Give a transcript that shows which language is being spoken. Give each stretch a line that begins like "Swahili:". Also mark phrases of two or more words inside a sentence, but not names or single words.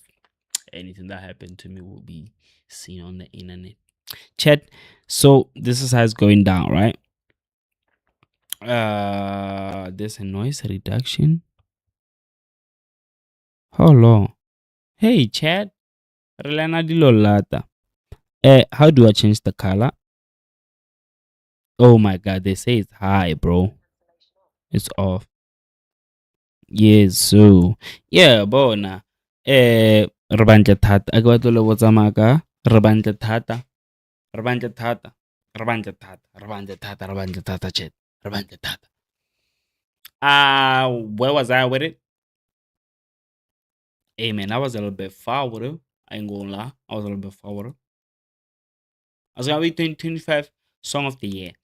English: Anything that happened to me will be seen on the internet. Chat. So this is how it's going down, right? There's a noise reduction. Hello. Hey, chat. Relana di lolata. How do I change the color? Oh my god, they say it's high, bro. It's off. Yes, so yeah, bona. Rabanja thata. Agwatolo wotsamaka. Rabanja thata. Chat. Where was I with it? Hey man, I was a little bit far with it. I ain't gonna lie. I was a little bit far with it. I was gonna be 2025 song of the year.